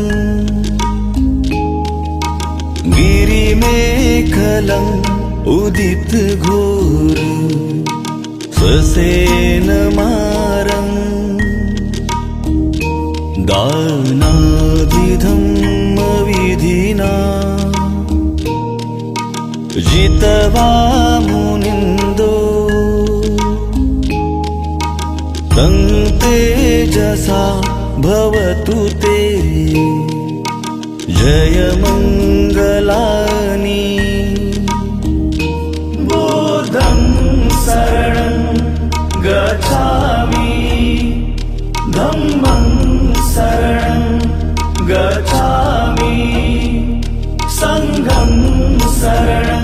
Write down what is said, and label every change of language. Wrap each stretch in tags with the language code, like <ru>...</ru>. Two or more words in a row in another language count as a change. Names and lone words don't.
<pi>गिरिमेखलम् उदितघोर ससेनमारम् दानादिधम्मविधिना जित्वा मुनिन्दो तं तेजसा भवतु ते जयमङ्गलानि। बुद्धं शरणं गच्छामि धम्मं शरणं गच्छामि संघं शरणं</pi>